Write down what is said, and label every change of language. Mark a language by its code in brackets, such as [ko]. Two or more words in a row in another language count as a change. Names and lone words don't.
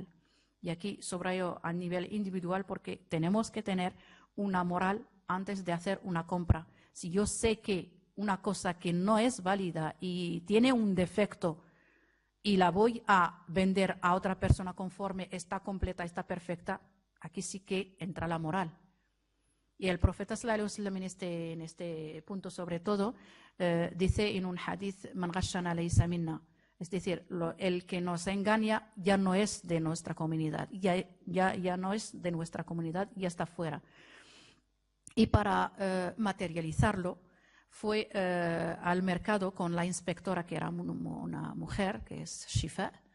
[es] Y aquí subrayo a nivel individual porque tenemos que tener una moral antes de hacer una compra. Si yo sé que una cosa que no es válida y tiene un defecto y la voy a vender a otra persona conforme está completa, está perfecta, aquí sí que entra la moral. Y el profeta [ar] صلى الله عليه وسلم [es] en este punto sobre todo dice en un hadith, [ar] من غشنا ليس منا, [es] es decir, el que nos engaña ya no es de nuestra comunidad, ya no es de nuestra comunidad, ya está fuera. Y para materializarlo, fue al mercado con la inspectora, que era una mujer, que es Shifa.